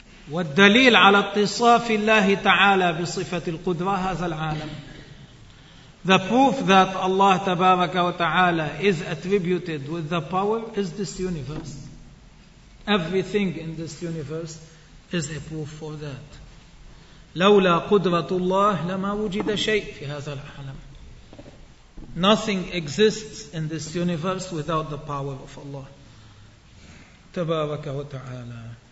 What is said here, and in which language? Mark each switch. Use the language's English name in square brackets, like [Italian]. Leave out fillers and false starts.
[Arabic] والدليل على اتصاف الله تعالى بصفة القدرة هذا العالم. [English] The proof that Allah [Arabic] تبارك وتعالى [English] is attributed with the power is this universe. Everything in this universe is a proof for that. [Arabic] لولا قدرة الله لما وجد شيء في هذا العالم. [English] Nothing exists in this universe without the power of Allah. [Arabic] تبارك وتعالى.